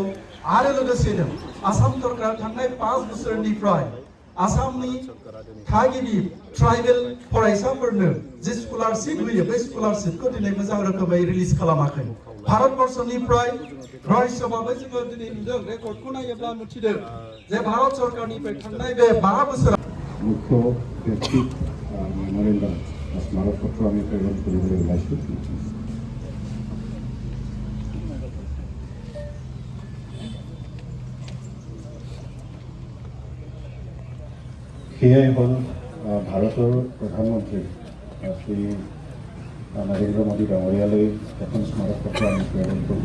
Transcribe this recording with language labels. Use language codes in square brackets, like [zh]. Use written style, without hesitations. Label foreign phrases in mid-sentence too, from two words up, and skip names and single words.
[brx] आरो लोगोसेनो आसाम सरकार थांनाय 5 बोसोरनिफ्राय आसामनि थागिबि ट्राइबेल फरायसाफोरनो जे स्कलारशिप होयो बे स्कलारशिपखौ दिनै मोजां रोखोमै रिलिज खालामाखै। भारतबर्षनिफ्राय रहस्यभाबै जोङो दिनै नुदों रेकर्डखौ नायोब्ला मिथिदों जे भारत सरकारनिफ्राय थांनाय बे 5 बोसोराव [as] মুখ্য ব্যক্তিক মেম'ৰেণ্ডাম স্মাৰকপত্ৰ আমি প্ৰেৰণ কৰিবলৈ ওলাইছোঁ। সেয়াই হ'ল ভাৰতৰ প্ৰধানমন্ত্ৰী শ্ৰী নৰেন্দ্ৰ মোদী ডাঙৰীয়ালৈ এখন স্মাৰকপত্ৰ আমি প্ৰেৰণ কৰোঁ।